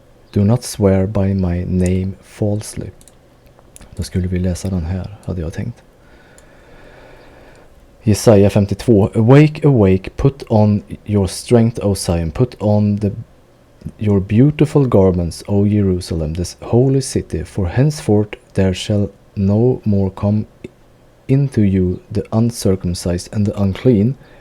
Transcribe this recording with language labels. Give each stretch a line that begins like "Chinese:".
English: Do not swear by my name falsely.
Swedish: Då skulle vi läsa den här, hade jag tänkt. Jesaja 52.
English: Awake, put on your strength, O Zion. Put on your beautiful garments, O Jerusalem, this holy city. For henceforth there shall no more come into you the uncircumcised and the unclean.